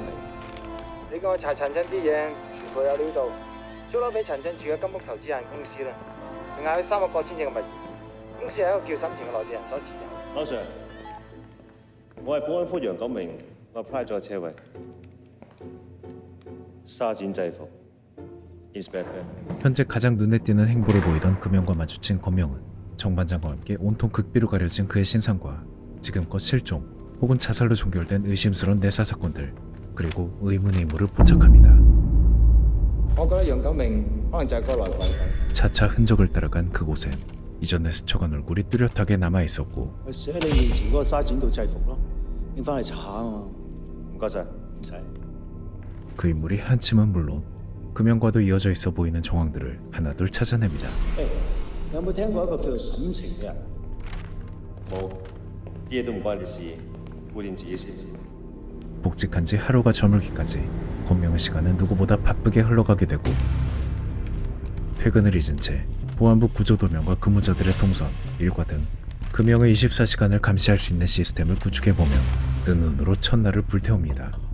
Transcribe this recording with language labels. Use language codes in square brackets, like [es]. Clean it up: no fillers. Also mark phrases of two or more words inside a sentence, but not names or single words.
[yue] 你叫我查陳俊啲嘢，全部有料到，租樓俾陳俊住嘅金屋投資有限公司啦，仲係佢3個過千尺嘅物業，公司係一個叫沈晴嘅內地人所持有。劉 Sir，我係保安科楊錦榮，我 apply 咗個車位，沙展制服 ，Inspector。 [ko] 현재 가장 눈에 띄는 행보를 보이던 금영과 마주친 권명은 정반장과 함께 온통 극비로 가려진 그의 신상과 지금껏 실종 혹은 자살로 종결된 의심스러운 내사 사건들 그리고 의문의 인물을 포착합니다. [yue] 我覺得楊錦榮可能就係個內鬼。 [ko] 차차 흔적을 따라간 그곳엔 이전에 스쳐간 얼굴이 뚜렷하게 남아 있었고 [yue] 咪寫你面前嗰個沙展道制服咯，拎翻去查啊嘛。唔該晒。唔使。 [ko] 그 인물이 한침은 물론 금영과도 이어져 있어 보이는 정황들을 하나둘 찾아냅니다. [yue] 誒，你有冇聽過一個叫做沈晴嘅人？冇，啲嘢都唔關你事，顧掂自己先。 [ko] 복직한 지 하루가 저물기까지 권명의 시간은 누구보다 바쁘게 흘러가게 되고 퇴근을 잊은 채 보안부 구조도면과 근무자들의 동선, 일과 등 금영의 24시간을 감시할 수 있는 시스템을 구축해보며 뜬 눈으로 첫날을 불태웁니다.